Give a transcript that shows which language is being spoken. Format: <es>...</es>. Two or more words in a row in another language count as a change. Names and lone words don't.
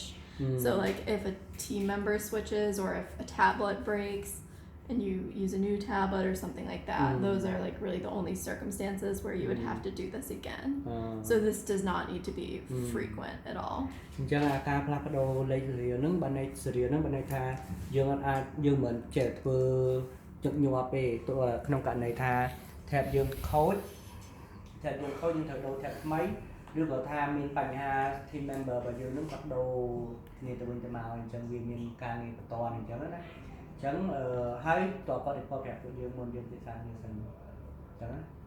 <en>So like if a team member switches or if a tablet breaks and you use a new tablet or something like that, those are like really the only circumstances where you would have to do this again. So this does not need to be frequent at all.</en> <km>អញ្ចឹងការផ្លាស់ប្ដូរលេខ serial ហ្នឹងបានន័យ serial ហ្នឹងបានន័យថាយើងអាចយើងមិនចេះធ្វើញឹកញាប់ទេព្រោះក្នុងករណីថា tab យើងខូចយើងត្រូវដូរ tab ថ្មីឬក៏ថាមានបញ្ហា</km> <en>team member</en> <km>របស់យើងហ្នឹងគាត់ដូរគ្នាទៅវិញទៅមកអញ្ចឹងវាមានការងារបន្តអញ្ចឹងណាអញ្ចឹងហើយតើគាត់ report ប្រាប់ពួកយើងមុនយើងពិសាគ្នាសិនអញ្ចឹងណា</km>